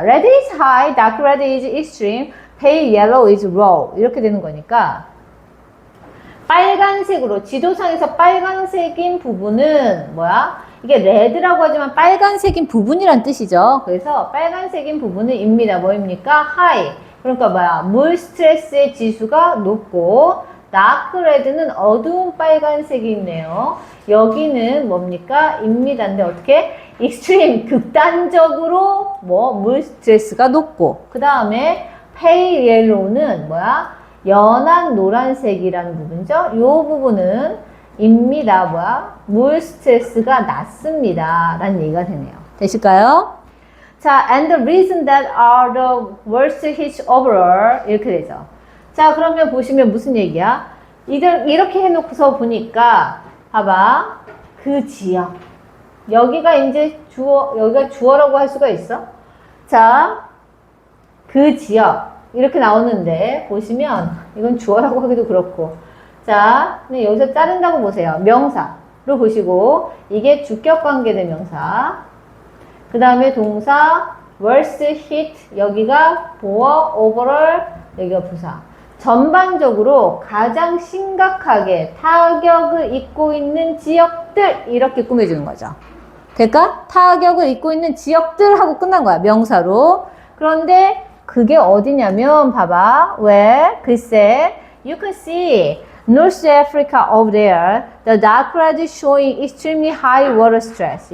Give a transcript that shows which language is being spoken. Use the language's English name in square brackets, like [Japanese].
[English] Red is high, dark red is extreme, pale yellow is low. [Korean] 이렇게 되는 거니까 빨간색으로, 지도상에서 빨간색인 부분은 뭐야? 이게 레드라고 하지만 빨간색인 부분이란 뜻이죠. 그래서 빨간색인 부분은 입니다. 뭐입니까? high. 그러니까 뭐야? 물 스트레스의 지수가 높고 다크 레드는 어두운 빨간색이 있네요. 여기는 뭡니까? 입니다인데 어떻게? 익스트림, 극단적으로 물 스트레스가 높고 그 다음에 페일 옐로우는 뭐야? 연한 노란색이라는 부분이죠. 이 부분은 입니다. 물 스트레스가 낮습니다. 라는 얘기가 되네요. 되실까요? 자, [English] and the reason that are the worst hits overall [Korean] 이렇게 되죠. 자, 그러면 보시면 무슨 얘기야? 이렇게 해놓고서 보니까 봐봐. 그 지역. 여기가 이제 여기가 주어라고 할 수가 있어. 자, 그 지역. 이렇게 나오는데, 보시면, 이건 주어라고 하기도 그렇고. 자, 근데 여기서 자른다고 보세요. 명사로 보시고, 이게 주격 관계대명사. 그 다음에 동사, worst hit. 여기가 보어, overall. 여기가 부사. 전반적으로 가장 심각하게 타격을 입고 있는 지역들. 이렇게 꾸며주는 거죠. 될까? 타격을 입고 있는 지역들 하고 끝난 거야. 명사로. 그런데 그게 어디냐면 봐봐. 왜? 글쎄 [English] you can see North Africa over there. The dark red is showing extremely high water stress.